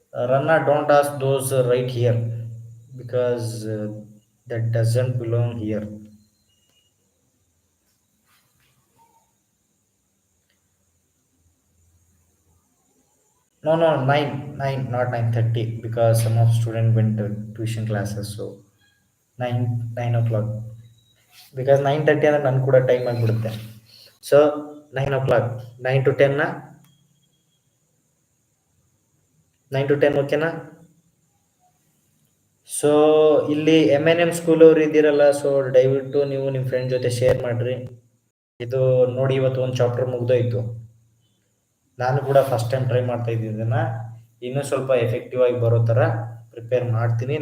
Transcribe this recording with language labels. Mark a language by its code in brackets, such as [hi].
[en] Ranna, don't ask those right here because that doesn't belong here. No, 9, not 9:30, because some of students went to tuition classes. So 9 o'clock, because 9:30 [kn] ಅಂದ್ರೆ ನನ್ ಕೂಡ time ಆಗಿಬಿಡುತ್ತೆ. So 9 o'clock, 9 to 10 9 to 10, ಓಕೆನಾ? So ಇಲ್ಲಿ M&M school ಅವ್ರು ಇದ್ದೀರಲ್ಲ, so ದಯವಿಟ್ಟು ನೀವು ನಿಮ್ಮ ಫ್ರೆಂಡ್ ಜೊತೆ ಶೇರ್ ಮಾಡ್ರಿ. ಇದು ನೋಡಿ, ಇವತ್ತು ಒಂದು ಚಾಪ್ಟರ್ ಮುಗ್ದೋಯ್ತು. ನಾನು ಕೂಡ ಫಸ್ಟ್ ಟೈಮ್ ಟ್ರೈ ಮಾಡ್ತಾ ಇದ್ದಿದ್ದನ್ನು ಇನ್ನೂ ಸ್ವಲ್ಪ ಎಫೆಕ್ಟಿವ್ ಆಗಿ ಬರೋ ಥರ ಪ್ರಿಪೇರ್ ಮಾಡ್ತೀನಿ.